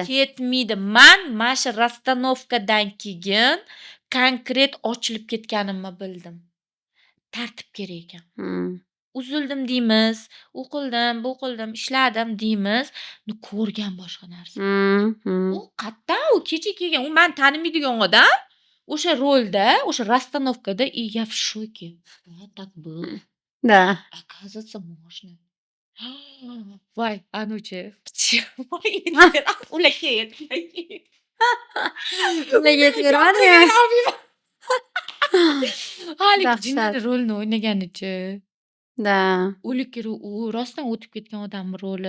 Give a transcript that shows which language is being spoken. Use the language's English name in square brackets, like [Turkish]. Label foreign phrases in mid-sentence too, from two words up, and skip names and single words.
[Uzbek] Man shu rastanovkadan keyin konkret ochilib ketganimni bildim. Tartib kerak ekan. Uzildim deymiz, u qildim, bu qildim, ishladim deymiz, ko'rgan boshqa narsa. U qayerdan u kecha kelgan, u meni tanimaydigan odam, o'sha rolda, o'sha rastanovkada [Russian] я в шоке. Так было. Da. Оказывается, можно. [Uzbek] Voy, anuchi. Ular ket. Ularga yetvermadi-yu. Hali Dahshat. jinni rolni o'ynaganicha. [Russian] Da. [Uzbek] O'likir u rostdan o'tib ketgan odam roli.